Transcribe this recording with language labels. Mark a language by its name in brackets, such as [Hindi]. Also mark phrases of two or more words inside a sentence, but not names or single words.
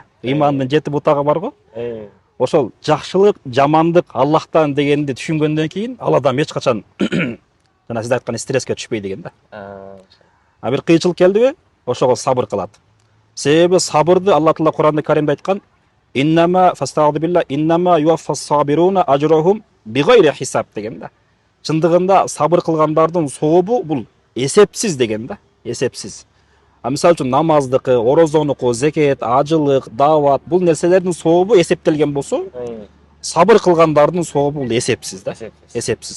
[Kyrgyz] Имандын 7 бутагы бар го. Ошол жакшылык, жамандык Аллахтан дегенди түшүнгөндөн кийин ал адам эч качан жана сиз айткан стресске түшпөйт деген да. Бир кыйынчылык келдиби, ошого сабыр кылат. Себеби сабырды Алла Таала Кур'анда Каримде айткан: [Arabic] "إنما فاستعد بالله إنما يوفى الصابرون أجرهم بغير حساب" [Kyrgyz] деген да. Чындыгында сабыр кылгандардын сообу бул эсепсиз деген да, эсепсиз. Мисалы үчүн намаздыкы, орозонуку, зекет, ажылык, дават бул нерселердин сообу эсептелген болсо, сабыр кылгандардын сообу бул эсепсиз да, эсепсиз.